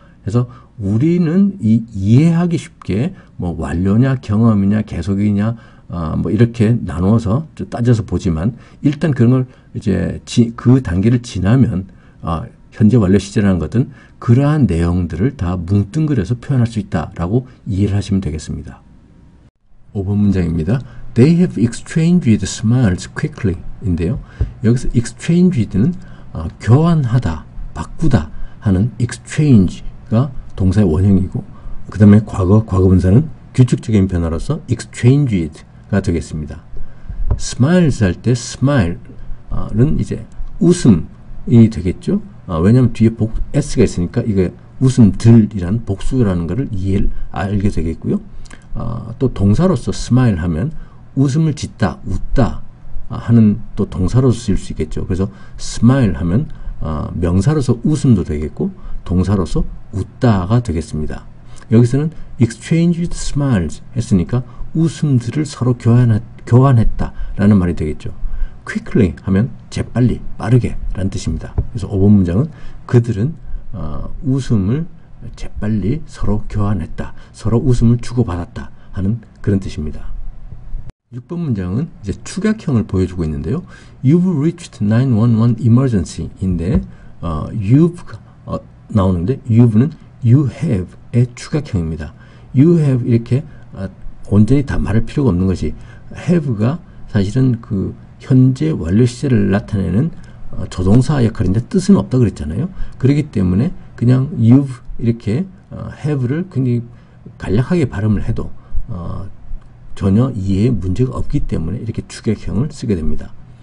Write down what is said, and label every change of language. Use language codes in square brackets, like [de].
[ko] 그래서 우리는 이해하기 쉽게 완료냐 경험이냐 계속이냐 이렇게 나누어서 따져서 보지만 일단 그런 걸 이제 그 단계를 지나면 현재 완료 시제라는 것은 그러한 내용들을 다 뭉뚱그려서 표현할 수 있다라고 이해를 하시면 되겠습니다. 5번 문장입니다. [en] They have exchanged smiles quickly 인데요. [ko] 여기서 exchanged는 교환하다, 바꾸다 하는 exchange가 동사의 원형이고 그 다음에 과거분사는 규칙적인 변화로서 exchanged가 되겠습니다. smiles 할 때 smile은 이제 웃음이 되겠죠. 왜냐하면 뒤에 s가 있으니까 이게 웃음들이란 복수라는 것을 알게 되겠고요. 또 동사로서 smile 하면 웃음을 짓다, 웃다 하는 또 동사로서 쓸 수 있겠죠. 그래서 smile 하면 명사로서 웃음도 되겠고 동사로서 웃다가 되겠습니다. 여기서는 exchanged smiles 했으니까 웃음들을 서로 교환했다 라는 말이 되겠죠. quickly 하면 재빨리, 빠르게 라는 뜻입니다. 그래서 5번 문장은 그들은 웃음을 재빨리 서로 교환했다, 서로 웃음을 주고받았다 하는 그런 뜻입니다. 6번 문장은 이제 축약형을 보여주고 있는데요. [en] You've reached 911 emergency [ko] 인데 you've 나오는데 you've는 you have의 축약형입니다. you have 이렇게 온전히 다 말할 필요가 없는 것이 have가 사실은 그 현재 완료 시제를 나타내는 조동사 역할인데 뜻은 없다 그랬잖아요. 그렇기 때문에 그냥 you've 이렇게 have를 굉장히 간략하게 발음을 해도 전혀 이해에 문제가 없기 때문에 이렇게 축약형을 쓰게 됩니다.